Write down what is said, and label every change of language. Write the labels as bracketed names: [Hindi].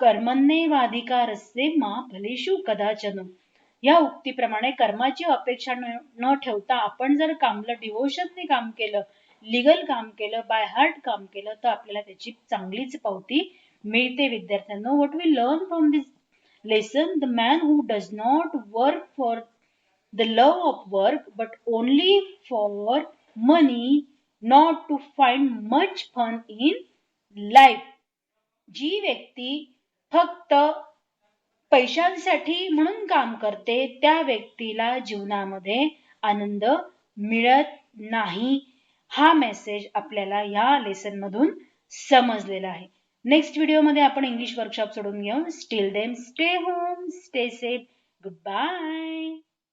[Sanskrit] कर्मण्येवाधिकारस्ते मा फलेषु कदाचन. [Marathi] या उक्तीप्रमाणे कर्माची अपेक्षा न ठेवता आपण जर कामलं डिव्होशनने काम केलं, लीगल काम केलं, बाय हार्ट काम केलं तर आपल्याला त्याची चांगलीच पावती मिळते विद्यार्थ्यांना. [English] What we learn from this lesson: the man who does not work for the love of work but only for money, not to find much fun in life. [Marathi] जी व्यक्ती फक्त पैशांसाठी म्हणून काम करते त्या व्यक्तीला जीवनामध्ये आनंद मिळत नाही. हा मेसेज आपल्याला या लेसन मधून समजलेला आहे. [English] next [Marathi] व्हिडिओमध्ये आपण इंग्लिश वर्कशॉप सोडून घेऊ. [English] Still then stay home, stay safe. Goodbye.